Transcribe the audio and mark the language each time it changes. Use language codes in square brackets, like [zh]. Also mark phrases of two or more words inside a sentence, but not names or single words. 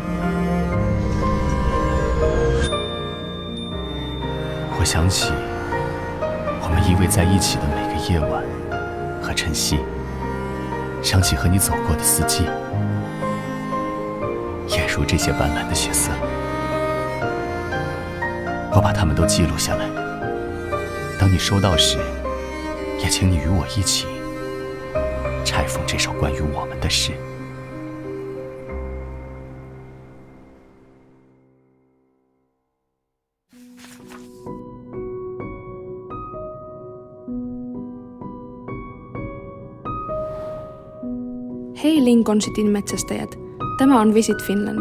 [zh] 我想起我们依偎在一起的每个夜晚和晨曦，想起和你走过的四季，也如这些斑斓的血色。我把它们都记录下来，等你收到时，也请你与我一起拆封这首关于我们的诗。 [fi] Hei Lincoln Cityn metsästäjät, tämä on Visit Finland.